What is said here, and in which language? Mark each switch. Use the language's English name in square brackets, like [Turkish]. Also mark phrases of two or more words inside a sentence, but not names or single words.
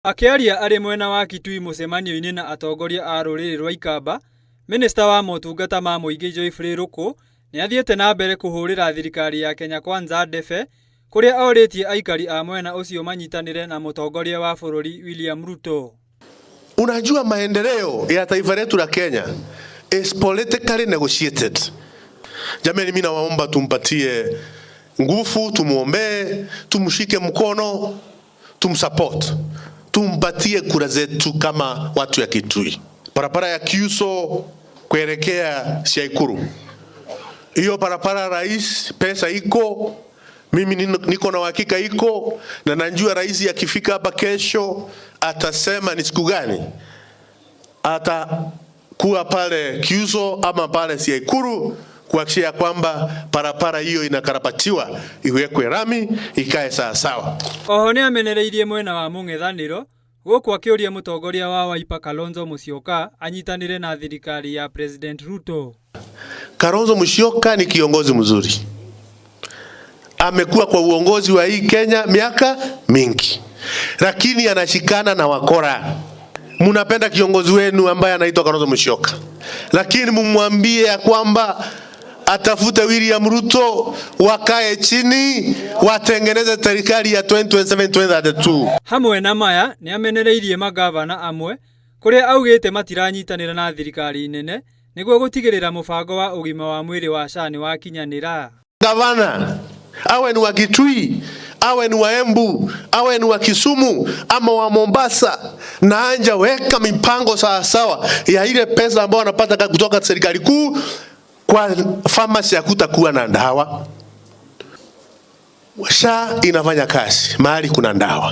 [Kikuyu] Akiaria ari mwena wa Kitui mucemanio-ini na atongoria a rũrĩrĩ rwa Ikamba, Minista wa motungata ma mũingĩ Geoffrey Ruku ni athiĩte na mbere kũhũrĩra thirikari ya Kenya Kwanza ndebe, kuria orĩtie aikari a mwena ucio manyitanĩre na mũtongoria wa bũrũri William Ruto. [Swahili] Unajua maendeleo ya taifa letu la Kenya [English] is politically negotiated. [Swahili] Jamani, mimi nawaomba tumpatie nguvu, tumuombee, tumshike mkono, tumsupport. Tumpatie kura zetu kama watu ya Kitui. Barabara ya Kiuso kuelekea Siaikuru. Hiyo barabara rais, pesa iko, mimi niko na uhakika iko, na najua rais akifika hapa kesho atasema ni siku gani atakuwa pale Kiuso ama pale Siaikuru kuhakikisha kwamba barabara hiyo inakarabatiwa, iwekwe rami, ikae sawa sawa. [Kikuyu] Oho ni amenereirie mwena wa mung'ethaniro guku akiuria mutongoria wa Wiper Kalonzo Musyoka anyitanire na thirikari ya President Ruto. [Swahili] Kalonzo Musyoka ni kiongozi mzuri. Amekuwa kwa uongozi wa hii Kenya miaka mingi. Lakini anashikana na wakora. Munapenda kiongozi wenu ambaye anaitwa Kalonzo Musyoka. Lakini mumwambie ya kwamba atafute William Ruto, wakae chini, watengeneze serikali ya 2027-2032. [Kikuyu] Hamwe na maya ni amenereirie magavana amwe kuria augite matiranyitanira na thirikari nene niguo gutigirira mubango wa ugima wa mwiri wa SHA ni wakinyanira. [Swahili] Gavana awe ni wa Kitui, awe ni wa Embu, awe ni wa Kisumu ama wa Mombasa, na anja weka mipango sawa sawa ya ile pesa ambayo anapata kutoka serikali kuu. Kwa pharmacy hakutakuwa na dawa. SHA inafanya kazi mahali kuna dawa.